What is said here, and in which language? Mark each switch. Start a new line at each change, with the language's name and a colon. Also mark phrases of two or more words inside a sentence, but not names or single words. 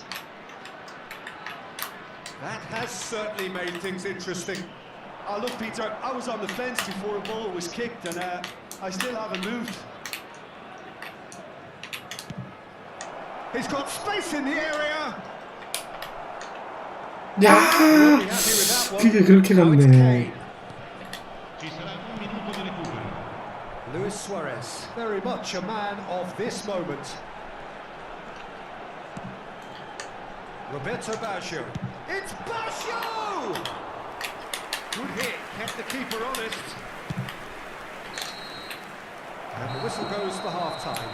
English: That has certainly made things interesting. Oh, look, Peter, I was on the fence before a ball was kicked, and I still haven't moved. He's got space in the area.
Korean: 야, 그게 그렇게 갔네.
Italian: Ci sarà un minuto di recupero.
English: Luis Suarez, very much a man of this moment. Roberto Baggio. It's Baggio! Good hit, kept the keeper honest. And the whistle goes for half-time.